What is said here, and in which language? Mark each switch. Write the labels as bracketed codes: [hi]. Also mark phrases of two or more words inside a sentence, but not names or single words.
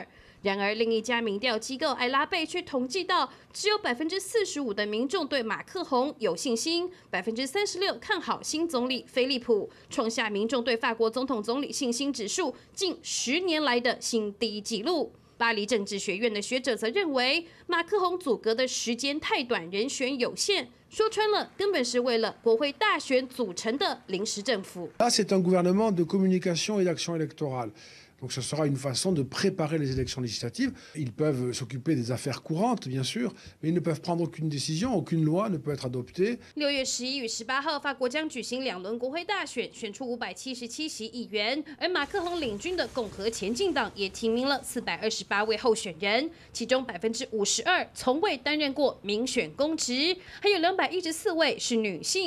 [zh] 然而，另一家民调机构艾拉贝却统计到，只有45%的民众对马克宏有信心，36%看好新总理菲利普，创下民众对法国总统总理信心指数近10年来的新低纪录。巴黎政治学院的学者则认为，马克宏组阁的时间太短，人选有限，说穿了，根本是为了国会大选组成的临时政府。 [fr] Là, c'est un gouvernement de communication et d'action électorale. Donc ce sera une façon de préparer les élections législatives. Ils peuvent s'occuper des affaires courantes, bien sûr, mais ils ne peuvent prendre aucune décision, aucune loi ne peut être adoptée. [zh] 6 月11与18号，法国将举行2轮国会大选，选出577席议员，而马克宏领军的共和前进党也提名了428位候选人，其中52%从未担任过民选公职，还有214位是女性。